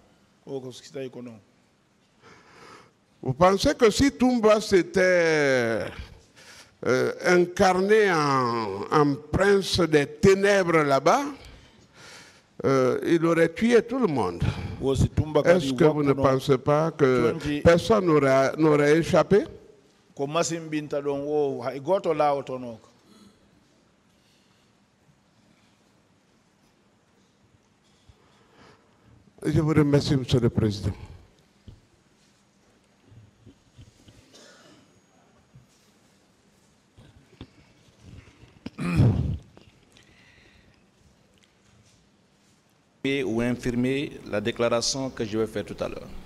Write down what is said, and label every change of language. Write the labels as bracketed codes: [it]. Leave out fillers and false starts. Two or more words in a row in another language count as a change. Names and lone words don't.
[fr] Vous pensez que si Tumba s'était incarné en prince des ténèbres là-bas, il aurait tué tout le monde? Est-ce que vous ne pensez pas que personne n'aurait échappé? [ff] ko machine binta ɗon o hay goto lawotonoko. [fr] Je vous remercie, Monsieur le Président. Ou infirmer la déclaration que je vais faire tout à l'heure.